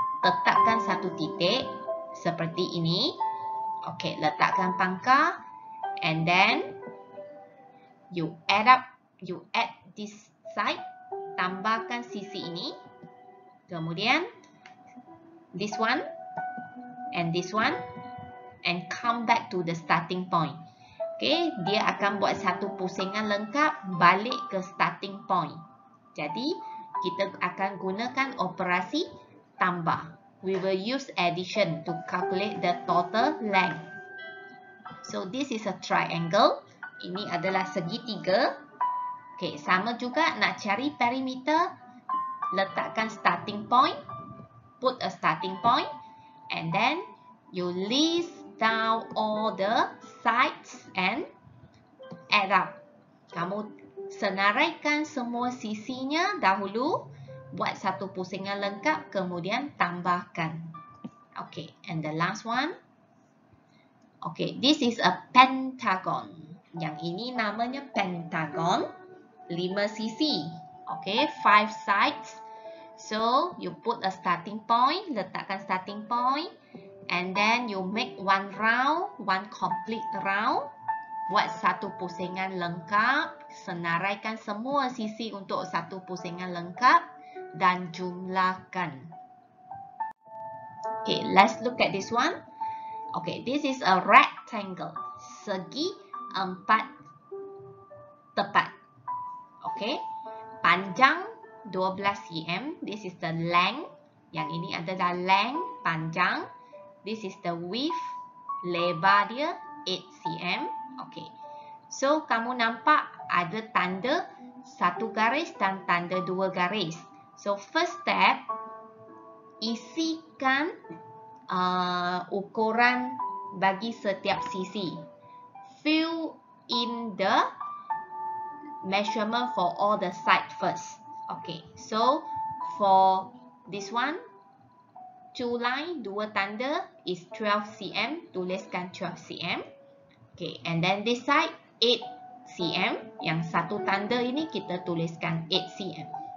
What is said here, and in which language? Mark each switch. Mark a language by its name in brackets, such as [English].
[Malay] Tetapkan satu titik seperti ini. Okey, letakkan pangkal [English] and then you add this side, [Malay] tambahkan sisi ini. Kemudian [English] this one and come back to the starting point. [Malay] Okey, dia akan buat satu pusingan lengkap balik ke starting point. Jadi, kita akan gunakan operasi tambah. [English] We will use addition to calculate the total length. So, this is a triangle. [Malay] Ini adalah segitiga. Okey, sama juga nak cari perimeter. Letakkan starting point. [English] Put a starting point. And then, you list down all the sides and add up. [Malay] Kamu senaraikan semua sisinya dahulu, buat satu pusingan lengkap, kemudian tambahkan. [English] Okay, and the last one. Okay, this is a pentagon. [Malay] Yang ini namanya pentagon. 5 sisi. Okay, [English] 5 sides. So, you put a starting point, [Malay] letakkan starting point. [English] And then you make one round, one complete round. [Malay] Buat satu pusingan lengkap. Senaraikan semua sisi untuk satu pusingan lengkap. Dan jumlahkan. [English] Okay, let's look at this one. Okay, this is a rectangle. [Malay] Segi 4 tepat. Okay, panjang 12 cm. [English] This is the length. [Malay] Yang ini adalah length, panjang. [English] This is the width, [Malay] lebar dia 8 cm. Okay. So, kamu nampak ada tanda 1 garis dan tanda 2 garis. So, first step, isikan ukuran bagi setiap sisi. [English] Fill in the measurement for all the sides first. Okay. So, for this one, 2 line, [Malay] 2 tanda [English] is 12 cm. [Malay] Tuliskan 12 cm. Okay, [English] and then this side 8 cm. [Malay] Yang satu tanda ini kita tuliskan 8 cm.